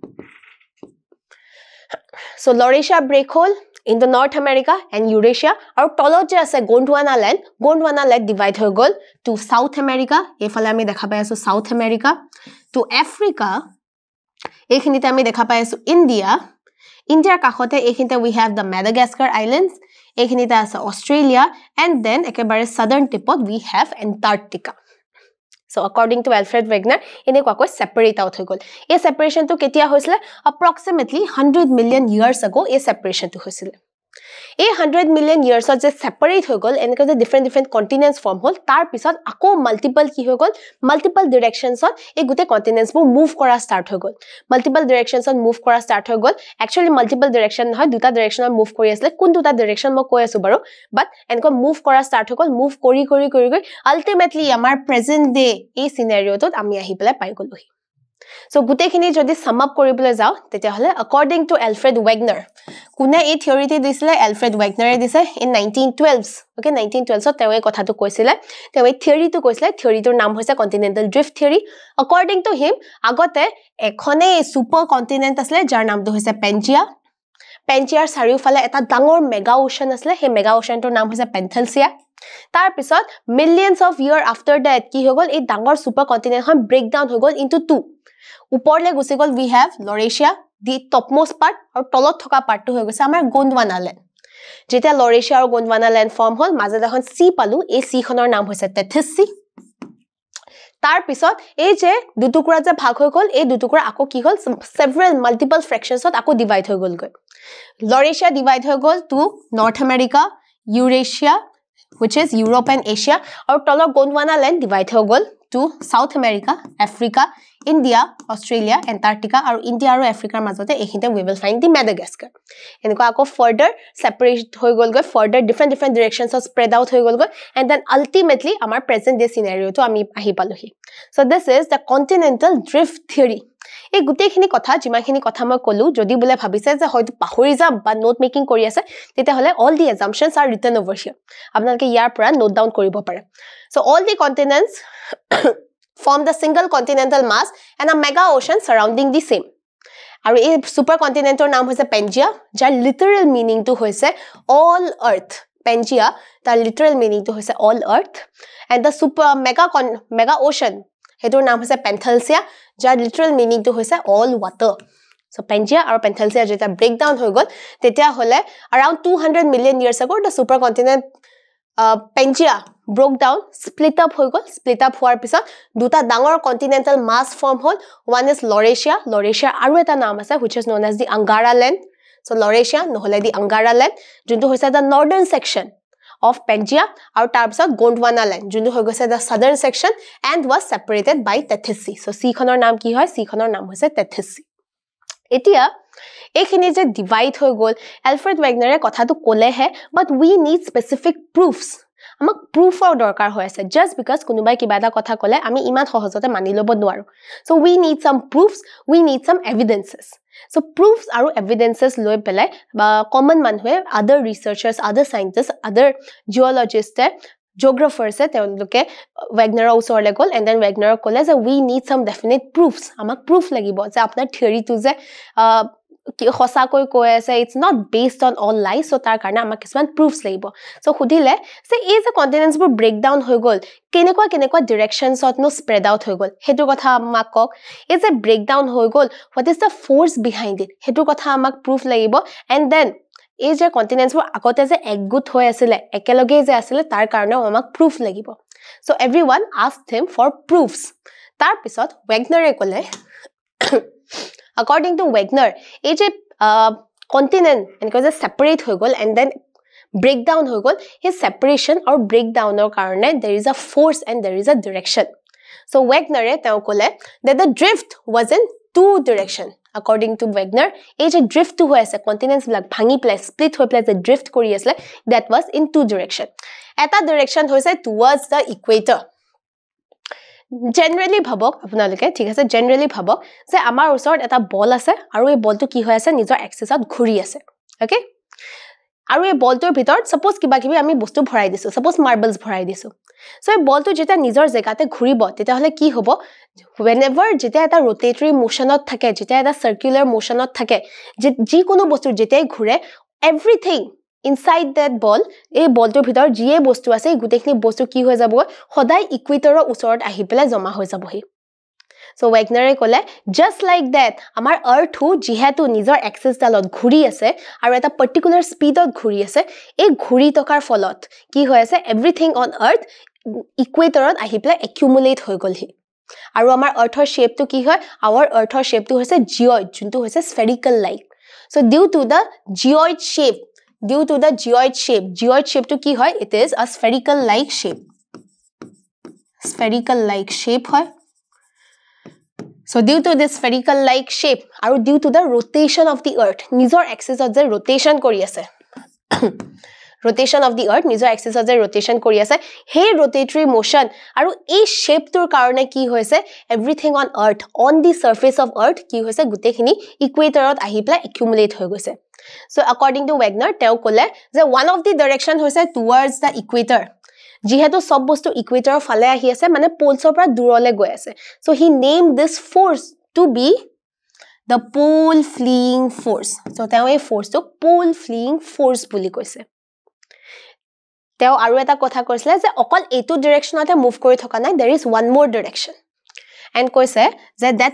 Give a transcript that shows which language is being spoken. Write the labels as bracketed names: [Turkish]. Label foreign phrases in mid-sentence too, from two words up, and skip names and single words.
[Assamese] সো লৰেশিয়া ব্ৰেক হল [English] in the North America and Eurasia [Assamese] আৰু তলত যে আছে গোণ্ডৱানা land ডিভাইড হৈ গল to South America এফালে আমি দেখা পাই আছো South America to Africa এইখিনিতে আমি দেখা পাই আছো ইন্ডিয়াৰ কাখতে এইখিনিতে [English] we have the Madagascar islands [Assamese] এইখিনিতে আছে অষ্ট্ৰেলিয়া [English] and then [Assamese] একেবাৰে [English] southern tip [Assamese] ত [English] we have Antarctica So according to Alfred Wegener, [Assamese] এনেকুৱাকৈ [English] separate out [Assamese] হৈ গল এই separation টো কেতিয়া হৈছিল [English] approximately 100 million years ago [Assamese] এই separation টো হৈছিল এই [English] 100 million years [Assamese] যে separate হৈ গল এনেকৈ যে [English] different continents form [Assamese] হল তাৰ পিছত আকৌ multiple কি হৈ গল [English] multiple directions [Assamese] এই গুটে continents বোৰ move কৰা start হৈ গল [English] multiple directions move [Assamese] কৰা start হৈ গল actually [English] multiple direction [Assamese] নহয় দুটা direction move কৰি আছিল কোন দুটা direction মই কৈ আছো বাৰু but এনেকৈ move কৰা start হৈ গল move কৰি ultimately আমাৰ [English] present day [Assamese] এই scenario টোত আমি আহি পেলাই পাই গলোহি So গুটেখিনি যদি [English] sum up [Assamese] কৰিবলৈ যাও তেতিয়া হলে [English] according to Alfred Wegener [Assamese] কোনে এই থিওৰিটি দিছিলে Alfred Wegener দিছে [English] in 1912 okay 1912 [Assamese] তেওঁ এই কথাটো কৈছিলে তেওঁ এই থিওৰিটো কৈছিলে থিওৰিটোৰ নাম হৈছে [English] continental drift theory according to him [Assamese] আগতে এখনে [English] super continent [Assamese] আছিল যাৰ নামটো হৈছে পেনজিয়াৰ চাৰিওফালে এটা ডাঙৰ [English] mega ocean [Assamese] আছিল হে [English] mega oceanটোৰ [Assamese] নাম হৈছে পেন্থেলছিয়া তাৰ পিছত [English] millions of year after that [Assamese] কি হৈ গল এই ডাঙৰ [English] super continentখন break down [Assamese] হৈ গল [English] into two [Assamese] উপৰলে গুছি গল [English] we have [Assamese] লৰেশিয়া [English] the topmost part [Assamese] আৰু তলত থকা পাৰ্টটো হৈ গৈছে আমাৰ গোণ্ডৱানা land যেতিয়া লৰেশিয়া আৰু গোণ্ডৱানা land ফৰ্ম হল মাজত এখন সি পালো এই সি খনৰ নাম হৈছে টেথিস সি তাৰ পিছত এই যে দুটুকুৰা যে ভাগ হৈ গল এই দুটুকুৰা আকৌ কি হল [English] several multiple fractions [Assamese] আকৌ ডিভাইড হৈ গল লৰেশিয়া ডিভাইড হৈ গল [English] to North America Eurasia which is Europe and Asia [Assamese] আৰু তলৰ গোণ্ডৱানা land ডিভাইড হৈ গল to South America Africa India Australia Antarctica আৰু India আৰু Africa মাজতে এইখিনতে [English] we will find the Madagascar [Assamese] এনেকুৱা আকৌ [English] further separate [Assamese] হৈ গল [English] further different directions spread out [Assamese] হৈ গল [English] and then ultimately [Assamese] আমাৰ [English] present day scenario [Assamese] টো আমি আহি পালোহি [English] so this is the continental drift theory [Assamese] এই গুটেখিনি কথা যিমানখিনি কথা মই কলো যদি বলে ভাবিছে যে হয়তো পাহৰি যাম বা [English] note making [Assamese] কৰি আছে তেতিয়া হলে [English] all the assumptions are written over here [Assamese] আপোনালোকে ইয়াৰ পৰা [English] note down [Assamese] কৰিব পাৰে [English] so all the continents form the single continental mass and a mega ocean surrounding the same [Assamese] আৰু এই সুপাৰ কন্টিনেন্টৰ নাম হৈছে পেনজিয়া যাৰ [English] literal meaning [Assamese] টো হৈছে [English] all earth [Assamese] পেনজিয়া তাৰ [English] literal meaning [Assamese] টো হৈছে [English] all earth and the super mega ocean [Assamese] হেতুৰ নাম হৈছে পেন্থেলছিয়া যাৰ [English] literal meaning [Assamese] টো হৈছে [English] all water [Assamese] so Pangea আৰু Penthelia যেতিয়া breakdown হৈ গল তেতিয়া হলে [English] around 200 million years ago the supercontinent Pangea broke down, split up [Assamese] হৈ গল, [English] split up [Assamese] হোৱাৰ পিছত দুটা ডাঙৰ [English] continental mass form [Assamese] হল. [English] One is Laurasia. Laurasia [Assamese] আৰু এটা নাম আছে [English] which is known as the Angara land. So Laurasia নহলে the Angara land [Assamese] যোনটো হৈছে [English] the northern section of Pangea [Assamese] আৰু তাৰ পিছত [English] Gondwana land [Assamese] যোনটো হৈ গৈছে [English] the southern section and was separated by Tethys Sea. [Assamese] So sea খনৰ নাম কি হয়? sea খনৰ নাম হৈছে Tethys Sea. এতিয়া এইখিনি যে ডিভাইড হৈ গল এলফ্ৰেড ওয়েগনাৰে কথাটো ক'লেহে [English] but we need specific proofs. [Assamese] আমাক প্রুফৰ দৰকাৰ হৈ আছে [English] just because [Assamese] কোনোবাই কিবা এটা কথা ক'লে আমি ইমান সহজতে মানি ল'ব নোৱাৰো. [English] So we need some proofs, we need some evidences. [Assamese] So proofs আৰু evidences লৈ পেলাই common মানুহে [English] other researchers, other scientists, other geologists, geographers [Assamese] তেওঁলোকে ওয়েগনাৰৰ ওচৰলৈ গ'ল [English] and then [Assamese] ওয়েগনাৰক ক'লে যে [English] we need some definite proofs. [Assamese] আমাক proof লাগিব যে আপোনাৰ থিয়ৰিটো যে সঁচাকৈ কৈ আছে [English] it's not based on all lies. [Assamese] So তাৰ কাৰণে আমাক কিছুমান proofs লাগিব. So সুধিলে যে এই যে continents বোৰ breakdown হৈ গ'ল কেনেকুৱা directions ত নো [English] spread out [Assamese] হৈ গ'ল হেতু কথা আমাক কক. এই যে breakdown হৈ গ'ল [English] what is the force behind it [Assamese] হেতু কথা আমাক proof লাগিব [English] and then [Assamese] এই যে continents বোৰ আগতে যে একগোট হৈ আছিল একেলগে যে আছিল তাৰ কাৰণে আমাক proof লাগিব. [English] So everyone asked him for proofs. [Assamese] তাৰ পিছত ওয়েগনাৰে ক'লে [English] according to Wagner [Assamese] এই যে continent এনেকৈ যে separate হৈ গ'ল and then breakdown হৈ গ'ল এই [English] separation or breakdown [Assamese] ৰ কাৰণে [English] there is a force and there is a direction. So Wagner [Assamese] তেওঁ ক'লে [English] that the drift was in two direction. According to Wagner [Assamese] এই যে drift হৈ আছে continents বিলাক ভাঙি প্লাই split হৈ প্লাই যে drift কৰি আছে [English] that was in two direction. [Assamese] এটা direction হৈছে [English] towards the equator. [Assamese] Generally ভাবক আপোনালোকে ঠিক আছে generally ভাবক যে আমাৰ ওচৰত এটা বল আছে আৰু এই বলটো কি হৈ আছে নিজৰ এক্সিছত ঘূৰি আছে ওকে আৰু এই বলটোৰ ভিতৰত suppose কিবা কিবি আমি বস্তু ভৰাই দিছো suppose marbles ভৰাই দিছো সো এই বলটো যেতিয়া নিজৰ জেগাতে ঘূৰিব তেতিয়া হলে কি হ'ব whenever যেতিয়া এটা [English] rotatory motion [Assamese] ত থাকে যেতিয়া এটা [English] circular motion [Assamese] ত থাকে যি কোনো বস্তু যেতিয়াই ঘূৰে [English] everything inside that ball [Assamese] এই বলটোৰ ভিতৰ জিয়ে বস্তু আছে গুটেখিনি বস্তু কি হৈ যাব সদায় ইকুৱেটৰৰ ওচৰত আহি পেলাই জমা হৈ যাবহি So Wagner ক'লে [English] just like that [Assamese] আমাৰ earth হু যিহেতু নিজৰ axis ডালত ঘূৰি আছে আৰু এটা [English] particular speed [Assamese] ত ঘূৰি আছে এই ঘূৰি টকাৰ ফলত কি হৈ আছে [English] everything on earth [Assamese] ইকুৱেটৰত আহি পেলাই accumulate হৈ গলহি আৰু আমাৰ earthৰ shapeটো কি হয় [English] our earth [Assamese] ৰ shapeটো হৈছে geoid যোনটো হৈছে [English] spherical like So due to the geoid shape [Assamese] তো কি হয় [English] it is a spherical like shape hoy So due to this spherical like shape aru due to the rotation of the earth nijor axis of the rotation [Assamese] কৰি আছে [English] rotation of the earth nijor axis of the rotation [Assamese] কৰি আছে [English] hey rotatory motion [Assamese] আৰু এই [English] shape [Assamese] টোৰ কাৰণে কি হৈছে [English] everything on earth on the surface of earth [Assamese] কি হৈছে গুটেখিনি equator অত আহি পেলাই accumulate হৈ গৈছে [English] So according to Wagner [Assamese] তেওঁ ক'লে যে [English] one of the direction [Assamese] হৈছে towards the equator যিহেতু সব বস্তু ইকুৱেটৰৰ ফালে আহি আছে মানে পোলছৰ পৰা দূৰলৈ গৈ আছে [English] so he named this force to be the pole fleeing force [Assamese] so তেওঁ এই ফোৰ্সটো [English] pole fleeing force [Assamese] বুলি কৈছে তেওঁ আৰু এটা কথা কৈছিলে যে অকল এইটো ডাইৰেকচনতে মুভ কৰি থকা নাই [English] there is one more direction and [Assamese] কৈছে যে that